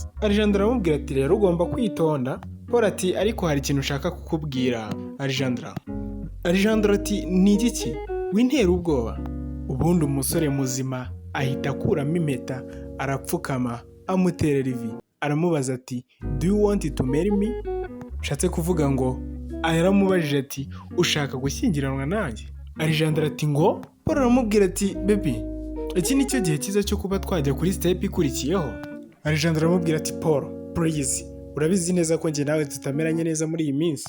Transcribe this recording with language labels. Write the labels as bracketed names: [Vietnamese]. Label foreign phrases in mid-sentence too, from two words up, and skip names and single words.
[Kinyarwanda] Alejandra aramubwira ati rero ugomba kwitonda. Paul ati ariko hari ikintu ushaka kukubwira Alejandra. Alejandra ati ni igiki? Wintera ubwoba. Ubundi umusore muzima ahita akuramo impeta, arapfukama amuterera ivi, aramubaza ati [English] do you want to marry me? [Kinyarwanda] Shatse kuvuga ngo yaramubajije ati ushaka gushyingiranwa nanjye? Alejandra ati ngo. Paul aramubwira ati baby, iki ni cyo gihe cyiza cyo kuba twajya kuri step ikurikiyeho. Alejandra aramubwira ati Paul please, urabizi neza ko njye nawe tutameranye neza muri iyi minsi.